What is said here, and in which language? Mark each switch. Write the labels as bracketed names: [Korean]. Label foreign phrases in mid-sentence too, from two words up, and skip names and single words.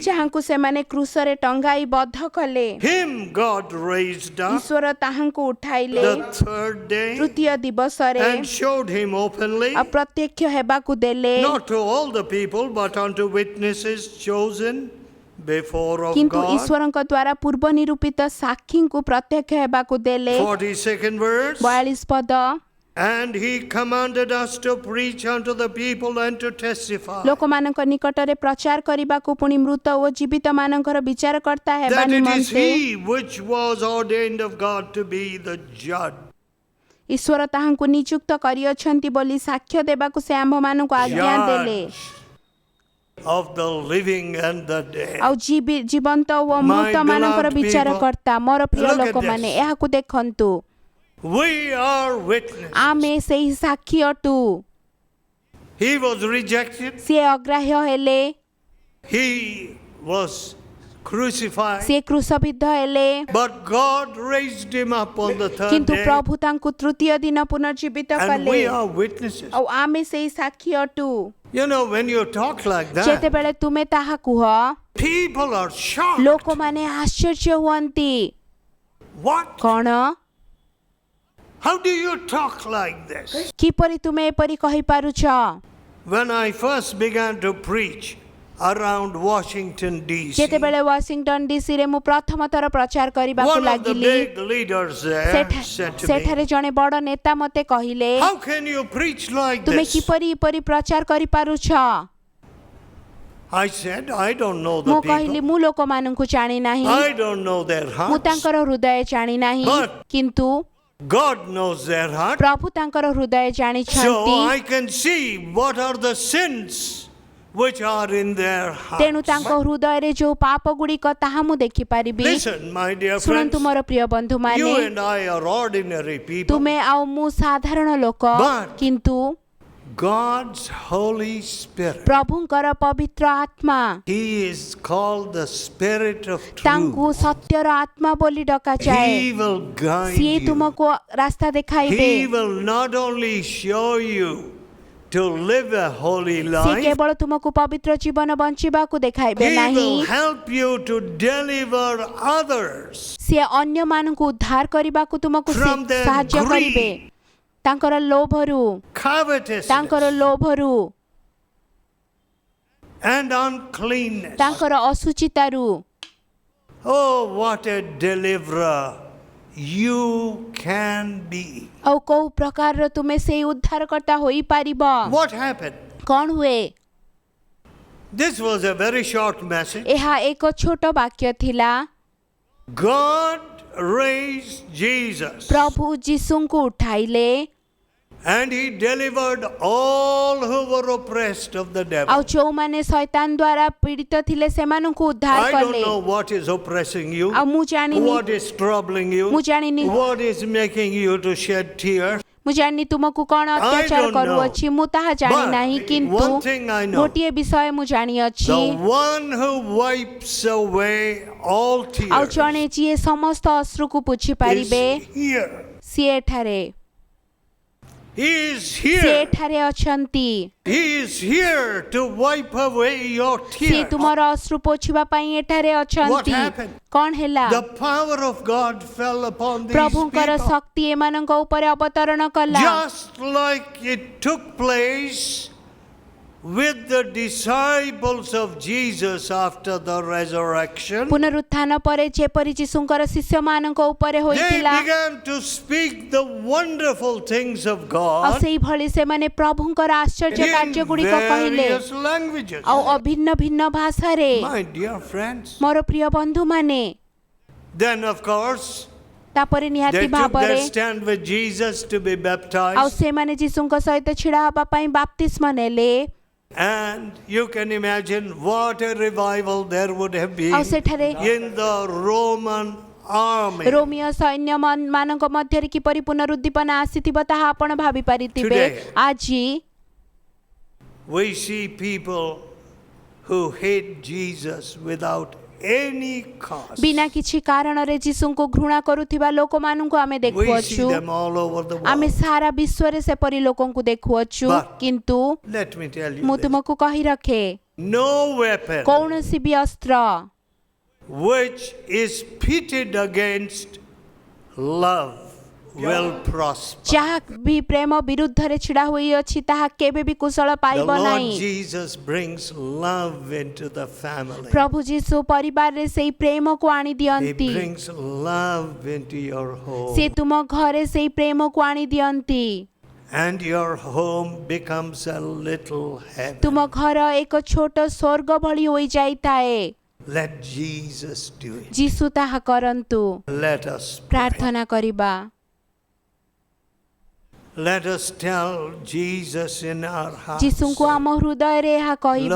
[Odia] ଯାହାଙ୍କୁ ସେମାନେ କ୍ରୁଶରେ ଟଙ୍ଗାଇ ବଦ୍ଧ କଲେ, [English] Him God raised up [Odia] ଈଶ୍ୱର ତାହାଙ୍କୁ ଉଠାଇଲେ [English] the third day [Odia] ତୃତୀୟ ଦିବସରେ [English] and showed him openly, [Odia] ଆଉ ପ୍ରତ୍ୟକ୍ଷ ହେବାକୁ ଦେଲେ, [English] not to all the people, but unto witnesses chosen before of [Odia] କିନ୍ତୁ [English] God. [Odia] ଈଶ୍ୱରଙ୍କ ଦ୍ୱାରା ପୂର୍ବ ନିରୂପିତ ସାକ୍ଷୀଙ୍କୁ ପ୍ରତ୍ୟକ୍ଷ ହେବାକୁ ଦେଲେ। [English] 42nd verse. [Odia] 42 ପଦ [English] And he commanded us to preach unto the people and to testify [Odia] ଲୋକମାନଙ୍କ ନିକଟରେ ପ୍ରଚାର କରିବାକୁ ପୁଣି ମୃତ ଓ ଜୀବିତ ମାନଙ୍କର ବିଚାରକର୍ତ୍ତା ହେବା [English] that it is [Odia] ନିମନ୍ତେ [English] he which was ordained of God to be the judge. [Odia] ଈଶ୍ୱର ତାହାଙ୍କୁ ନିଯୁକ୍ତ କରିଅଛନ୍ତି ବୋଲି ସାକ୍ଷ୍ୟ ଦେବାକୁ ସେ ଆମ୍ଭମାନଙ୍କୁ ଆଜ୍ଞା ଦେଲେ। [English] Judge of the living and the dead. [Odia] ଆଉ ଜୀବନ୍ତ ଓ [English] My [Odia] ମୃତ ମାନଙ୍କର [English] beloved [Odia] ବିଚାରକର୍ତ୍ତା। ମୋର ପ୍ରିୟ [English] look at [Odia] ଲୋକମାନେ [English] this. [Odia] ଏହାକୁ ଦେଖନ୍ତୁ। [English] We are witnesses. [Odia] ଆମେ ସେହି ସାକ୍ଷୀ ଅଟୁ। [English] He was rejected. [Odia] ସିଏ ଅଗ୍ରାହ୍ୟ ହେଲେ, [English] He was crucified. [Odia] ସିଏ କ୍ରୁଶବିଦ୍ଧ ହେଲେ, [English] But God raised him up on the third [Odia] କିନ୍ତୁ [English] day. [Odia] ପ୍ରଭୁ ତାଙ୍କୁ ତୃତୀୟ ଦିନ ପୁନର୍ଜୀବିତ [English] And [Odia] କଲେ। [English] we are witnesses. [Odia] ଆଉ ଆମେ ସେହି ସାକ୍ଷୀ ଅଟୁ। [English] You know, when you talk like that, [Odia] ଯେତେବେଳେ ତୁମେ ତାହା କୁହ, [English] people are shocked. [Odia] ଲୋକମାନେ ଆଶ୍ଚର୍ଯ୍ୟ ହୁଅନ୍ତି। [English] What? [Odia] କଣ? [English] How do you talk like this? [Odia] କିପରି ତୁମେ ଏପରି କହିପାରୁଛ? [English] When I first began to preach around Washington, D.C., [Odia] ଯେତେବେଳେ ୱାଶିଂଟନ ଡିସିରେ ମୁଁ ପ୍ରଥମ ଥର ପ୍ରଚାର କରିବାକୁ [English] one of the [Odia] ଲାଗିଲି, [English] big leaders there said to me, [Odia] ସେଠାରେ ଜଣେ ବଡ଼ ନେତା ମୋତେ କହିଲେ, [English] how can you preach like [Odia] ତୁମେ [English] this? [Odia] କିପରି ଏପରି ପ୍ରଚାର କରିପାରୁଛ? [English] I said, I don't know [Odia] ମୁଁ [English] the [Odia] କହିଲି, [English] people. [Odia] ମୁଁ ଲୋକମାନଙ୍କୁ ଜାଣି ନାହିଁ, [English] I don't know their [Odia] ମୁଁ [English] hearts. [Odia] ତାଙ୍କର ହୃଦୟ ଜାଣି ନାହିଁ, [English] But [Odia] କିନ୍ତୁ [English] God knows their heart. [Odia] ପ୍ରଭୁ ତାଙ୍କର ହୃଦୟ [English] So [Odia] ଜାଣିଛନ୍ତି। [English] I can see what are the sins which are in their [Odia] ତେଣୁ [English] hearts. [Odia] ତାଙ୍କ ହୃଦୟରେ ଯୋଉ ପାପ ଗୁଡ଼ିକ ତାହା ମୁଁ ଦେଖିପାରିବି। [English] Listen, my dear friends, [Odia] ଶୁଣନ୍ତୁ ମୋର ପ୍ରିୟ ବନ୍ଧୁମାନେ, [English] you and I are ordinary people. [Odia] ତୁମେ ଆଉ ମୁଁ ସାଧାରଣ ଲୋକ, [English] But [Odia] କିନ୍ତୁ [English] God's Holy Spirit, [Odia] ପ୍ରଭୁଙ୍କର ପବିତ୍ର ଆତ୍ମା, [English] He is called the Spirit of [Odia] ତାଙ୍କୁ [English] Truth. [Odia] ସତ୍ୟର ଆତ୍ମା ବୋଲି ଡକାଯାଏ। [English] He will guide [Odia] ସିଏ [English] you. [Odia] ତୁମକୁ ରାସ୍ତା ଦେଖାଇବେ। [English] He will not only show you to live a holy [Odia] ସିଏ [English] life, [Odia] କେବଳ ତୁମକୁ ପବିତ୍ର ଜୀବନ ବଞ୍ଚିବାକୁ ଦେଖାଇବେ [English] He [Odia] ନାହିଁ, [English] will help you to deliver others [Odia] ସିଏ ଅନ୍ୟମାନଙ୍କୁ ଉଦ୍ଧାର କରିବାକୁ ତୁମକୁ [English] from their [Odia] ସାହାଯ୍ୟ କରିବେ। [English] greed, [Odia] ତାଙ୍କର ଲୋଭରୁ, [English] covetousness, [Odia] ତାଙ୍କର ଲୋଭରୁ, [English] and uncleanness. [Odia] ତାଙ୍କର ଅଶୁଚିତାରୁ। [English] Oh, what a deliverer you can be. [Odia] ଆଉ କୋଉ ପ୍ରକାରର ତୁମେ ସେଇ ଉଦ୍ଧାରକର୍ତ୍ତା ହୋଇପାରିବ? [English] What happened? [Odia] କଣ ହୁଏ? [English] This was a very short message. [Odia] ଏହା ଏକ ଛୋଟ ବାକ୍ୟ ଥିଲା। [English] God raised Jesus [Odia] ପ୍ରଭୁ ଯୀଶୁଙ୍କୁ ଉଠାଇଲେ, [English] and He delivered all who were oppressed of the [Odia] ଆଉ [English] devil. [Odia] ଯୋଉମାନେ ଶୈତାନ ଦ୍ୱାରା ପୀଡ଼ିତ ଥିଲେ ସେମାନଙ୍କୁ ଉଦ୍ଧାର [English] I don't [Odia] କଲେ। [English] know what is oppressing you, [Odia] ଆଉ ମୁଁ ଜାଣିନି, [English] what is troubling you, [Odia] ମୁଁ ଜାଣିନି, [English] what is making you to shed tears. [Odia] ମୁଁ ଜାଣିନି ତୁମକୁ କଣ ଅତ୍ୟାଚାର [English] don't know. [Odia] କରୁଅଛି, ମୁଁ ତାହା ଜାଣି [English] But [Odia] ନାହିଁ, କିନ୍ତୁ [English] one thing I know, [Odia] ଗୋଟିଏ ବିଷୟ ମୁଁ ଜାଣିଅଛି, [English] the one who wipes away all [Odia] ଆଉ [English] tears [Odia] ଜଣେ ଯିଏ ସମସ୍ତ ଅଶ୍ରୁକୁ ପୋଛି ପାରିବେ, [English] is here. [Odia] ସିଏ ଏଠାରେ, [English] He is [Odia] ସିଏ [English] here. [Odia] ଏଠାରେ ଅଛନ୍ତି। [English] He is here to wipe away your [Odia] ସିଏ [English] tears. [Odia] ତୁମର ଅଶ୍ରୁ ପୋଛିବା ପାଇଁ ଏଠାରେ [English] What [Odia] ଅଛନ୍ତି। [English] happened? [Odia] କଣ ହେଲା? [English] The power of God fell upon these [Odia] ପ୍ରଭୁଙ୍କର [English] people. [Odia] ଶକ୍ତି ଏମାନଙ୍କ ଉପରେ ଅବତରଣ କଲା। [English] Just like it took place with the disciples of Jesus after the resurrection. [Odia] ପୁନରୁତ୍ଥାନ ପରେ ଯେପରି ଯୀଶୁଙ୍କର ଶିଷ୍ୟମାନଙ୍କ ଉପରେ [English] They [Odia] ହୋଇଥିଲା, [English] began to speak the wonderful things of [Odia] ଆଉ [English] God [Odia] ସେଇଭଳି ସେମାନେ ପ୍ରଭୁଙ୍କର ଆଶ୍ଚର୍ଯ୍ୟ [English] in [Odia] କାର୍ଯ୍ୟ ଗୁଡ଼ିକ କହିଲେ, [English] various languages. [Odia] ଆଉ ଅଭିନ୍ନ ଭିନ୍ନ ଭାଷାରେ। [English] My dear friends, [Odia] ମୋର ପ୍ରିୟ ବନ୍ଧୁମାନେ, [English] then of course [Odia] ତାପରେ ନିହାତି [English] they took [Odia] ଭାବରେ [English] their stand with Jesus to be [Odia] ଆଉ [English] baptized. [Odia] ସେମାନେ ଯୀଶୁଙ୍କ ସହିତ ଛିଡ଼ା ହେବା ପାଇଁ ବାପ୍ତିସ୍ମ ନେଲେ। [English] And you can imagine what a revival there would have been [Odia] ଆଉ ସେଠାରେ [English] in the Roman army. [Odia] ରୋମିଓ ସୈନ୍ୟ ମାନଙ୍କ ମଧ୍ୟରେ କିପରି ପୁନରୁଦ୍ଦୀପନା ଆସିଥିବ ତାହା ଆପଣ ଭାବି ପାରିଥିବେ। [English] Today. [Odia] ଆଜି [English] We see people who hate Jesus without any cause. [Odia] ବିନା କିଛି କାରଣରେ ଯୀଶୁଙ୍କୁ ଘୃଣା କରୁଥିବା ଲୋକମାନଙ୍କୁ ଆମେ [English] We see [Odia] ଦେଖୁଅଛୁ। [English] them all over the [Odia] ଆମେ [English] world. [Odia] ସାରା ବିଶ୍ୱରେ ସେପରି ଲୋକଙ୍କୁ ଦେଖୁଅଛୁ, [English] But [Odia] କିନ୍ତୁ [English] let me tell you [Odia] ମୁଁ [English] this. [Odia] ତୁମକୁ କହି ରଖେ, [English] No weapon [Odia] କୌଣସି ବି ଅସ୍ତ୍ର [English] which is pitted against love will prosper. [Odia] ଯାହା ବି ପ୍ରେମ ବିରୁଦ୍ଧରେ ଛିଡ଼ା ହୋଇଅଛି ତାହା କେବେ ବି କୁଶଳ [English] The [Odia] ପାଇବ [English] Lord [Odia] ନାହିଁ। [English] Jesus brings love into the family. [Odia] ପ୍ରଭୁ ଯୀଶୁ ପରିବାରରେ ସେଇ ପ୍ରେମକୁ ଆଣି [English] He [Odia] ଦିଅନ୍ତି। [English] brings love into your home. [Odia] ସେ ତୁମ ଘରେ ସେଇ ପ୍ରେମକୁ ଆଣି ଦିଅନ୍ତି। [English] And your home becomes a little heaven. [Odia] ତୁମ ଘର ଏକ ଛୋଟ ସ୍ୱର୍ଗ ଭଳି ହୋଇଯାଇଥାଏ। [English] Let Jesus do it. [Odia] ଯୀଶୁ ତାହା କରନ୍ତୁ। [English] Let us pray. [Odia] ପ୍ରାର୍ଥନା କରିବା। [English] Let us tell Jesus in our hearts. [Odia] ଯୀଶୁଙ୍କୁ ଆମ ହୃଦୟରେ ଏହା କହିବା,